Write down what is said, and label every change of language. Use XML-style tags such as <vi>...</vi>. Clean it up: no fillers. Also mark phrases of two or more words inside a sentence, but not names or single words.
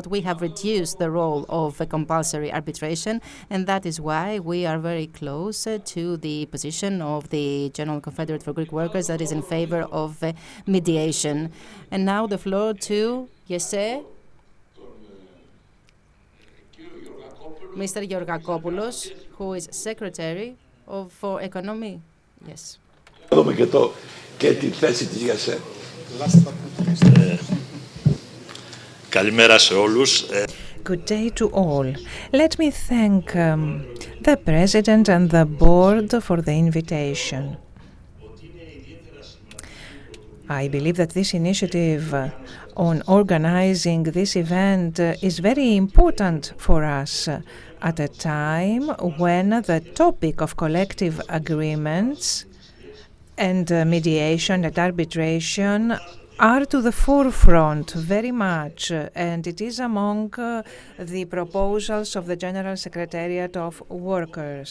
<en>We have reduced the role of a compulsory arbitration, and that is why we are very close to the position of the General Confederate for Greek Workers that is in favor of mediation. And now the floor to GSEE, Mr. Georgakopoulos, who is Secretary for Economy. Yes.</en> <el>Και τη θέση της ΓΕΣΕ. Καλημέρα σε όλους.</el> <en>Good day to all. Let me thank the President and the Board for the invitation. I believe that this initiative on organizing this event is very important for us at a time when the topic of collective agreements and mediation and arbitration are to the forefront very much, and it is among the proposals of the General Secretariat of Workers.</en>